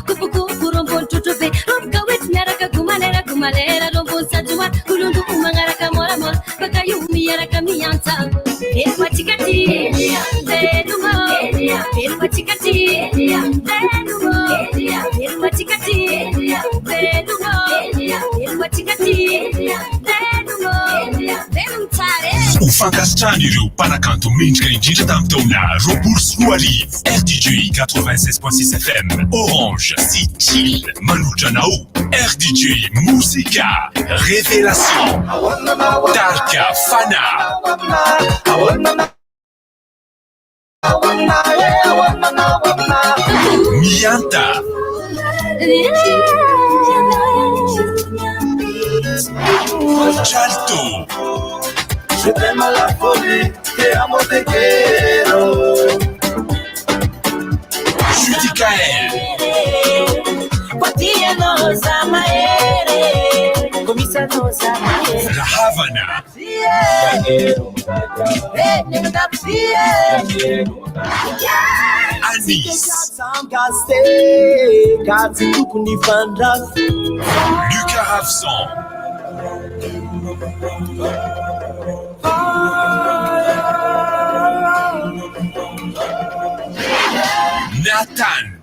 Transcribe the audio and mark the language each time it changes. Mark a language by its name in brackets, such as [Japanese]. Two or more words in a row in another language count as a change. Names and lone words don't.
[Malagasy] kupu rombon tutupe romka wet naraka gumalera rombon sajwa kulundu umangaraka mora baka yumi yaraka miyanta elwatikati denumo elwatikati denumo elwatikati denumo elwatikati denumo denumtare Ufankasitrany ireo mpanakanto mendrika indrindra tamin'ny taona roapolo sy roa arivo. RDJ 96.6 FM Orange sy Chill manolotra anao. RDJ Musica Révélation Darka Fana Mianta Jalto [French] Je t'aime à la folie, [Spanish] te amo te quiero. [French] Judy Kael. La Havana. Anis. Lucas Ravsan. Nathan.